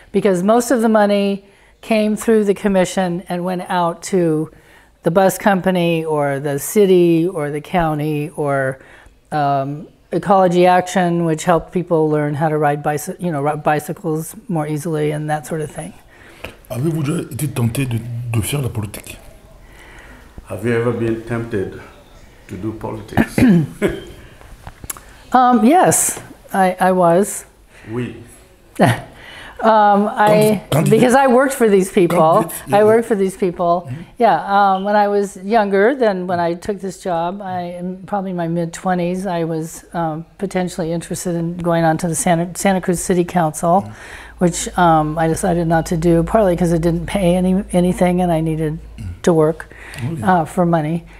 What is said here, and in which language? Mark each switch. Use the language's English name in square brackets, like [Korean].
[English] Because most of the money came through the commission and went out to the bus company or the city or the county or Ecology Action, which helped people learn how to ride bicycles more easily and that sort of thing. [French] Avez-vous déjà été tenté de faire la politique? [English] Have you ever been tempted to do politics? Yes, I was. [French] Oui. [English] Because I worked for these people. I worked for these people. Mm-hmm. Yeah, when I was younger than when I took this job, probably in my mid-20s, I was potentially interested in going on to the Santa Cruz City Council, which I decided not to do, partly because it didn't pay anything and I needed to work for money.